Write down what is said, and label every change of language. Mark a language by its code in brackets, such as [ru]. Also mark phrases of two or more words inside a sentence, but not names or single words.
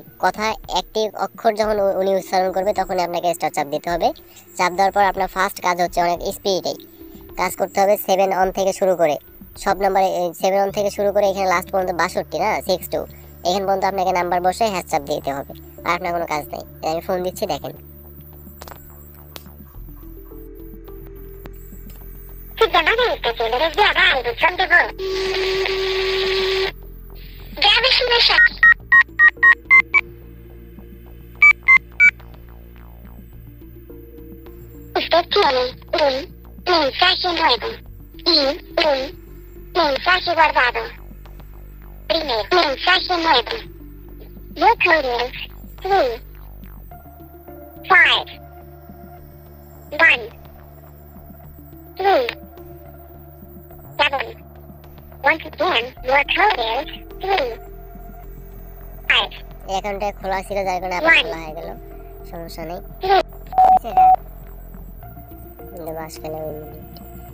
[bn] কথা একটি অক্ষর যখন উনি উচ্চারণ করবে তখনই আপনাকে স্টার চাপ দিতে হবে। চাপ দেওয়ার পর আপনার ফার্স্ট কাজ হচ্ছে অনেক স্পিডেই কাজ করতে হবে। 7 অন থেকে শুরু করে সব নাম্বারে 7 অন থেকে শুরু করে এখানে লাস্ট পর্যন্ত 62 না 62, এখান পর্যন্ত আপনাকে নাম্বার বসে হ্যাশ চাপ দিতে হবে। আর আপনার কোনো কাজ নেই। আমি ফোন দিচ্ছি, দেখেন। [es] Llamada esta tienda desviada al buzón de voz. Grabe su mensaje. Usted tiene un mensaje nuevo y un mensaje guardado. Primer mensaje nuevo. [en] Your code is 3, 5, 1, 3, 7. Once again, your code is 3, 5. [bn] এই অ্যাকাউন্টটা খোলা ছিল, যার কারণে আবার খোলা হয়ে গেল, সমস্যা নেই। আচ্ছা, এটা বাস খেলে